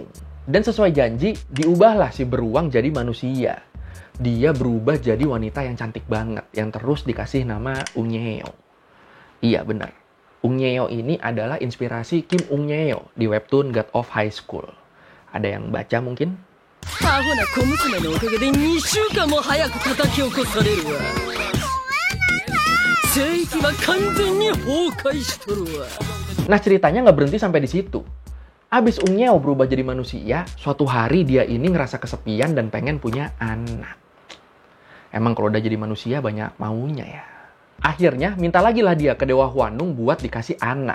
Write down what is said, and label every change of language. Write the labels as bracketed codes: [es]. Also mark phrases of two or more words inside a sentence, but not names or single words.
[id] Dan sesuai janji, diubahlah si beruang jadi manusia. Dia berubah jadi wanita yang cantik banget, yang terus dikasih nama Unyeo. Iya benar, Unyeo ini adalah inspirasi Kim Unyeo di webtoon God of High School. Ada yang baca mungkin? [ja] アホな小娘のおかげで2週間も早く叩き起こされるわ。聖域は完全に崩壊しとるわ。 [id] Nah ceritanya nggak berhenti sampai di situ. Abis Unyeo berubah jadi manusia, suatu hari dia ini ngerasa kesepian dan pengen punya anak. Emang kalau udah jadi manusia banyak maunya ya. Akhirnya minta lagi lah dia ke Dewa Hwanung buat dikasih anak.